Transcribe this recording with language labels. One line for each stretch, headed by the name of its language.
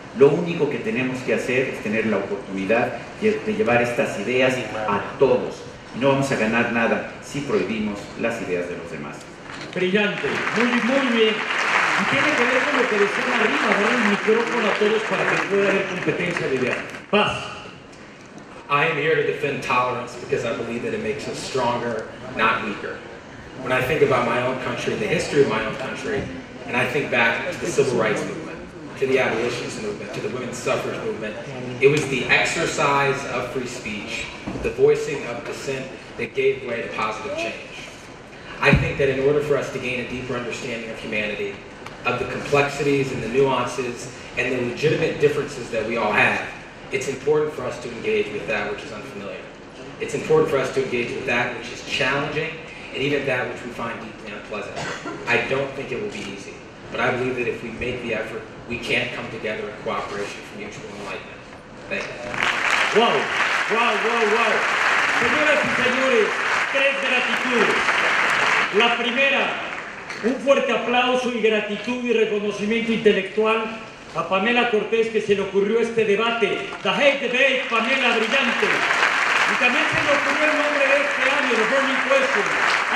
Spanish: Lo único que tenemos que hacer es tener la oportunidad de llevar estas ideas a todos. No vamos a ganar nada si prohibimos las ideas de los demás. Brillante, muy bien. Y tiene que ver con lo que decían arriba, dar el micrófono a todos para que pueda haber competencia de ideas. Paz.
English: I am here to defend tolerance because I believe that it makes us stronger, not weaker. When I think about my own country, the history of my own country, and I think back to the civil rights movement, to the abolitionist movement, to the women's suffrage movement, it was the exercise of free speech, the voicing of dissent that gave way to positive change. I think that in order for us to gain a deeper understanding of humanity, of the complexities and the nuances and the legitimate differences that we all have, it's important for us to engage with that which is unfamiliar. It's important for us to engage with that which is challenging and even that which we find deeply unpleasant. I don't think it will be easy, but I believe that if we make the effort, we can come together in cooperation for mutual enlightenment. Thank you. Wow.
Spanish: Señoras y señores, 3 gratitudes. La primera, un fuerte aplauso y gratitud y reconocimiento intelectual a Pamela Cortés, que se le ocurrió este debate. The Hate Debate, Pamela, brillante. Y también se le ocurrió el nombre de este año, The Burning Question.